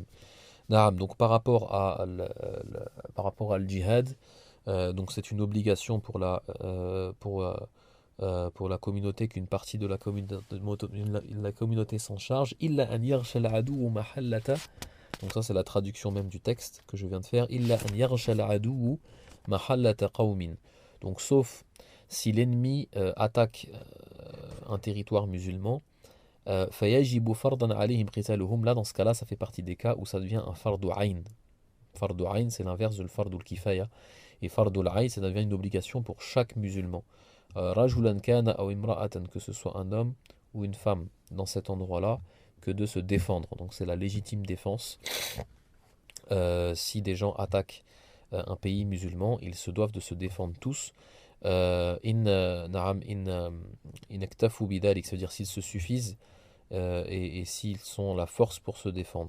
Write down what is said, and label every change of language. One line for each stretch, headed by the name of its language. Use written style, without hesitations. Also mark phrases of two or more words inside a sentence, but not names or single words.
Arabic: نعم,
French: donc par rapport à le djihad, donc c'est une obligation pour la communauté qu'une partie de la communauté s'en charge.
Arabic: إلا أن يغشى العدو محلة.
French: Donc ça c'est la traduction même du texte que je viens de faire.
Arabic: إلا أن يغشى العدو محلة قوم.
French: Donc sauf si l'ennemi attaque un territoire musulman,
Arabic: فيجب فرضا عليهم قتالهم.
French: Là dans ce cas-là, ça fait partie des cas où ça devient un
Arabic: فرض عين. فرض عين,
French: c'est l'inverse de le
Arabic: فرض الكفاية.
French: Et
Arabic: فرض العين,
French: ça devient une obligation pour chaque musulman.
Arabic: رجلا كان أو امرأة,
French: que ce soit un homme ou une femme dans cet endroit-là, que de se défendre. Donc c'est la légitime défense. Si des gens attaquent un pays musulman, ils se doivent de se défendre tous.
Arabic: اكتفوا بذلك,
French: ça veut dire s'ils se suffisent et s'ils sont la force pour se défendre.